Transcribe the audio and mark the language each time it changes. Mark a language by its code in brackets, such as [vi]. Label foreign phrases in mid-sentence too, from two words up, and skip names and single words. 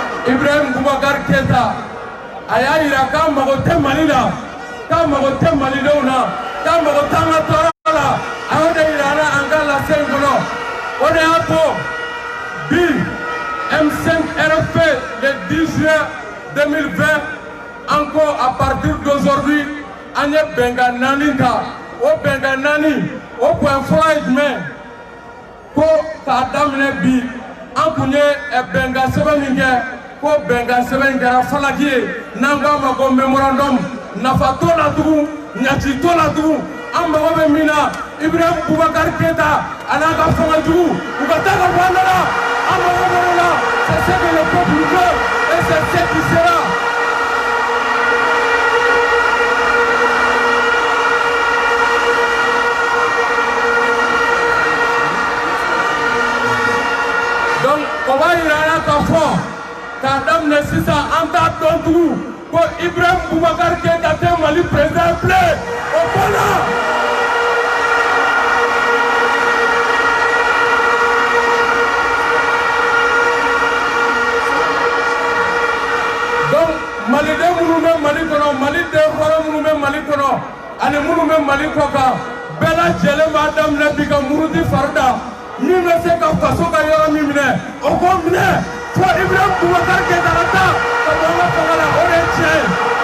[bm] Ibrahim Boubacar Keïta a y'a yira k'a mago tɛ Mali la k'a mago tɛ malidenw na k'a mago t'an ka tɔɔrɔ la a y'o de yira an na an ka lase in kɔnɔ o de y'a to bi M5 RFP [fr] le 10 juin 2020 encore à partir d'aujourd'hui [bm] an ye bɛnkan 4 ta o bɛnkan 4 o point fɔlɔ ye jumɛn ko k'a daminɛ bi an kun ye bɛnkan sɛbɛn min kɛ ko bɛnkan sɛbɛn in kɛra falaki ye n'an k'a ma ko mémorandum nafa t'o la tugun ɲaci t'o la tugun an mago bɛ min na Ibrahim Boubacar Keïta a n'a ka fangajugu u ka taa ka bɔ an da la an mago bɛ o la [fr] c'est ce que le peuple veut et c'est ce qui sera. [bm] Donc o b'a yira an na k'a fɔ k'a daminɛ sisan an t'a dɔn tugun ko Ibrahim Boubacar Keïta tɛ Mali président bilen o banna. Donc maliden minnu bɛ Mali kɔnɔ maliden hɔrɔn minnu bɛ Mali kɔnɔ ani minnu bɛ Mali kɔ kan bɛɛ lajɛlen b'a daminɛ bi ka muruti fari da min bɛ se ka faso ka yɔrɔ min minɛ o k'o minɛ fo Ibrahim Boubacar Keïta ka taa ka bɔ an ka fanga la o de ye tiɲɛ ye.